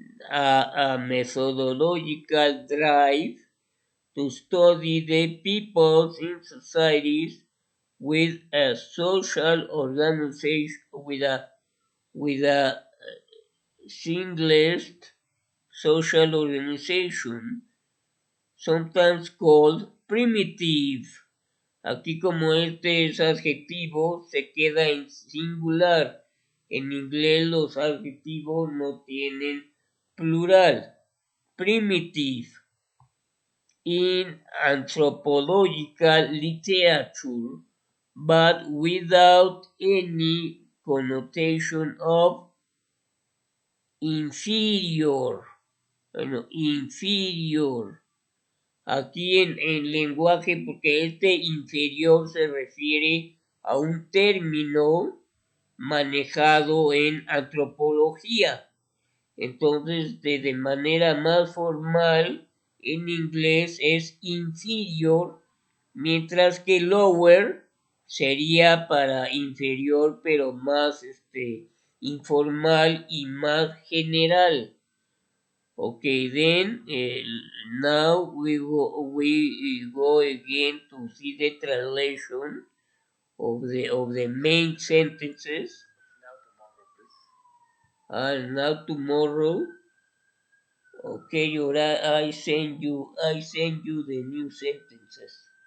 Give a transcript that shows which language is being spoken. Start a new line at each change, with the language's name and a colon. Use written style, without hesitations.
English: a methodological drive to study the peoples in societies with a social organization with a singlest social organization, sometimes called primitive.
Spanish: Aquí como este es adjetivo, se queda en singular. En inglés los adjetivos no tienen plural.
English: Primitive. In anthropological literature, but without any connotation of inferior.
Spanish: Bueno, inferior. Aquí en lenguaje, porque este inferior se refiere a un término manejado en antropología. Entonces, de manera más formal, en inglés es inferior, mientras que lower sería para inferior, pero más informal y más general.
English: Okay, then now we go again to see the translation of the main sentences. And now tomorrow, okay, I send you the new sentences.